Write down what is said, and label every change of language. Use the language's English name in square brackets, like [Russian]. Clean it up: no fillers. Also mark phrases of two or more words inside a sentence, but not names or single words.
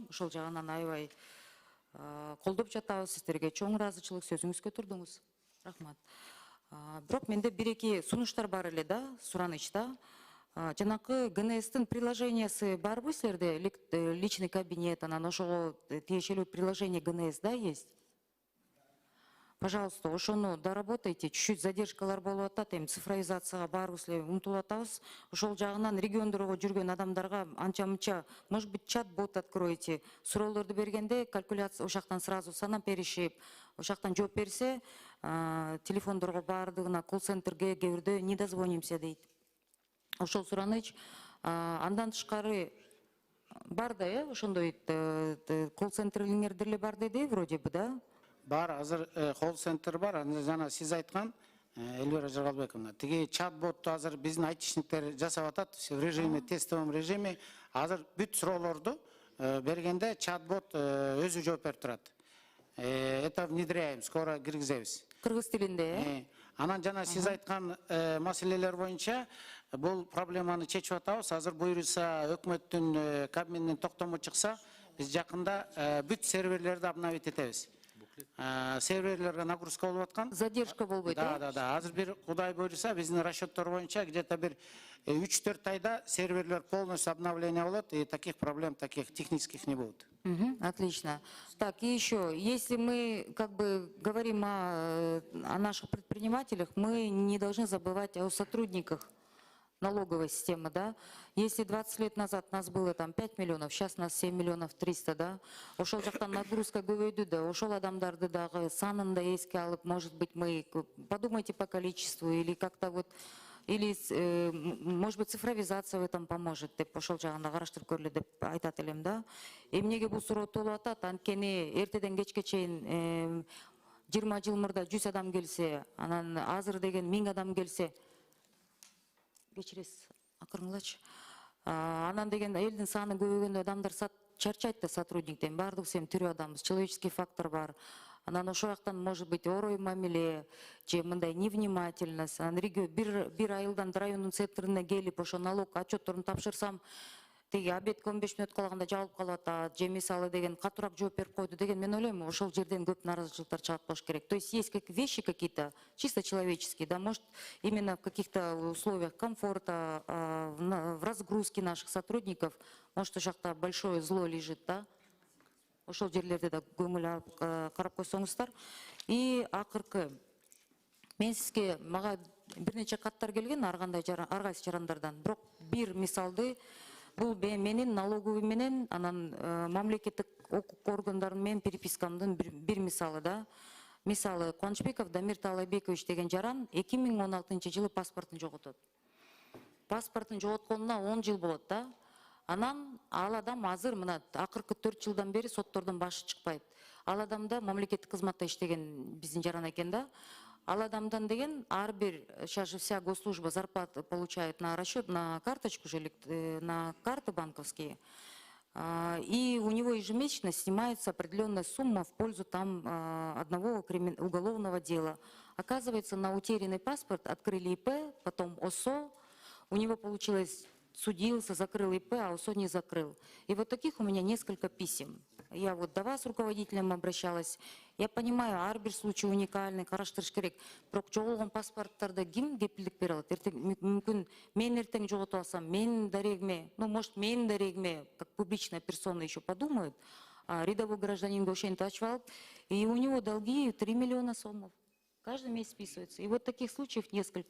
[Kyrgyz] Ошол жагынан аябай колдоп жатабыз. Сиздерге чоң ыраазычылык, сөзүңүзгө турдуңуз. Рахмат. Бирок менде бир-эки сунуштар бар эле да, сураныч да. Жанакы ГНС-тин приложениясы барбы силерде? [Russian] Личный кабинет, [Kyrgyz] анан ошого тиешелүү приложение ГНС, да, [Russian] есть? Пожалуйста, ошону доработайте. [Kyrgyz] Чуть-чуть задержкалар болуп атат, эми цифровизацияга баарыбыз эле умтулуп атабыз. Ошол жагынан региондорго жүргөн адамдарга анча-мынча, [Russian] может быть, чат-бот откройте. [Kyrgyz] Суроолорду бергенде калькуляция ошактан сразу санап беришип, ошактан жооп берсе, телефондорго баардыгына колл-центрге кээ бирдө [Russian] не дозвонимся [Kyrgyz] дейт. Ошол сураныч, андан тышкары бар да, ошондой колл-центрлердер эле бар деди, [Russian] вроде бы, [Kyrgyz] да? Бар, азыр колл-центр бар, жана сиз айткан Эльвира Жаргалбековна, тиги чат-ботту азыр биздин айтишниктер жасап атат, [Russian] в режиме, тестовом режиме. [Kyrgyz] Азыр бүт суроолорду бергенде чат-бот өзү жооп берип турат. [Russian] Это внедряем, скоро киргизебиз. [Kyrgyz] Кыргыз тилинде, Анан жана сиз айткан маселелер боюнча бул проблеманы чечип атабыз. Азыр буюрса өкмөттүн Кабминдин токтому чыкса, биз жакында бүт серверлерди обновить этебиз. Серверлерге нагрузка болуп аткан. задержка болбойт, да? Да. Азыр бир Кудай буюрса биздин расчеттор боюнча где-то бир 3-4 айда серверлер полностью обновление болот, [Russian] и таких проблем, таких технических не будет. Отлично. Так, и еще, если мы как бы говорим о наших предпринимателях, мы не должны забывать о сотрудниках налоговой системы, да. Если 20 лет назад нас было там 5 миллионов, сейчас нас 7 миллионов 300, да. [Kyrgyz] Ошол жактан нагрузка көбөйдү, да. Ошол адамдарды дагы санын да эске алып, [Russian] может быть, мы подумайте по количеству или как-то вот, или, может быть, цифровизация в этом поможет, [Kyrgyz] деп ошол жагында караштырып көрөлү деп айтат элем, да. Эмнеге бул суроо толуп атат? Анткени эртеден кечке чейин 20 жыл мурда 100 адам келсе, анан азыр деген 1000 адам келсе, кечиресиз, акырыңлачы. Анан деген элдин саны көбөйгөндө адамдар чарчайт да сотрудниктен. Баардыгыбыз эми тирүү адамбыз, [Russian] человеческий фактор [Kyrgyz] бар. Анан ошол жактан [Russian] может быть [Kyrgyz] орой мамиле, же мындай невнимательность. Анан бир айылдан райондун центрине келип, ошо налог отчетторун тапшырсам, теги обедке 15 мүнөт калганда жабылып калып атат, же мисалы деген катуураак жооп берип койду деген, мен ойлойм, ошол жерден көп нааразычылыктар чыгат болуш керек. [Russian] То есть есть вещи какие-то чисто человеческие, да, может именно в каких-то условиях комфорта, в разгрузке наших сотрудников, может у жакта большое зло лежит, да. [Kyrgyz] Ошол жерлерде да көңүл карап койсоңуздар. И акыркы, мен сизге мага бир нече каттар келген ар кайсы жарандардан. Бирок бир мисалды, бул менин налоговый менен, анан мамлекеттик укук органдары менен перепискамдын бир мисалы, да. Мисалы, Кубанычбеков Дамир Таалайбекович деген жаран 2016 жылы паспортун жоготот. Паспортун жоготконуна 10 жыл болот, да. Анан ал адам азыр мына акыркы 4 жылдан бери соттордон башы чыкпайт. Ал адамда мамлекеттик кызматта иштеген биздин жаран экен, да. Ал адамдан деген ар бир, [Russian] сейчас же вся госслужба зарплату получает на расчет, на карточку же, на карты банковские. И у него ежемесячно снимается определенная сумма в пользу там одного уголовного дела. Оказывается, на утерянный паспорт открыли ИП, потом ОСО, у него получилось, судился, закрыл ИП, а ОСО не закрыл. И вот таких у меня несколько писем. Я вот до вас, руководителям, обращалась. Я понимаю, арбир случай уникальный, [Kyrgyz] караштырыш керек. Бирок жоголгон паспорттарды ким кепилдик бере алат? Мүмкүн мен эртең жоготуп алсам, менин дарегиме, [Russian] ну, может, [Kyrgyz] менин дарегиме, [Russian] как публичная персона еще подумают, рядовой гражданин [Kyrgyz] ошентип ачып алып, [Russian] и у него долги 3 миллиона сомов. Каждый месяц списывается. И вот таких случаев несколько.